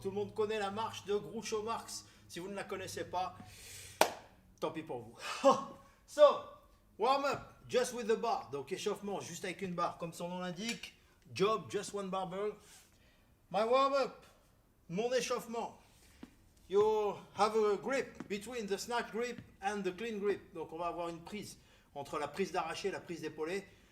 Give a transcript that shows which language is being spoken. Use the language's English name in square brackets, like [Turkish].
[French] Tout le monde connaît la marche de Groucho Marx. Si vous ne la connaissez pas, tant pis pour vous. [English] So, warm up, just with the bar. [French] Donc échauffement, juste avec une barre, comme son nom l'indique. [English] Job, just one barbell. My warm up, [French] mon échauffement. [English] You have a grip between the snatch grip and the clean grip. [French] Donc on va avoir une prise entre la prise d'arraché et la prise d'épaulé.